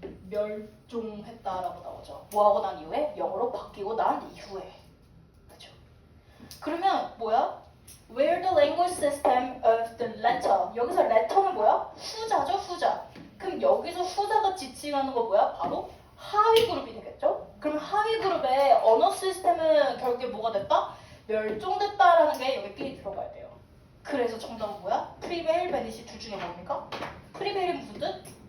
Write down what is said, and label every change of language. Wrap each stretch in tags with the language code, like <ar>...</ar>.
<ko>멸종했다라고 나오죠. 뭐하고 난 이후에? 영어로 바뀌고 난 이후에. 그렇죠? 그러면 뭐야?</ko> <en>Where the language system of the letter.</en> <ko>여기서 letter는 뭐야? 후자죠, 후자. 그럼 여기서 후자가 지칭하는 거 뭐야? 바로 하위 그룹이 되겠죠? 그럼 하위 그룹의 언어 시스템은 결국에 뭐가 됐다? 멸종됐다라는 게 여기 끼리 들어가야 돼요. 그래서 정답은 뭐야? prevail, vanish 둘 중에 뭡니까? prevail이 무슨 뜻?</ko>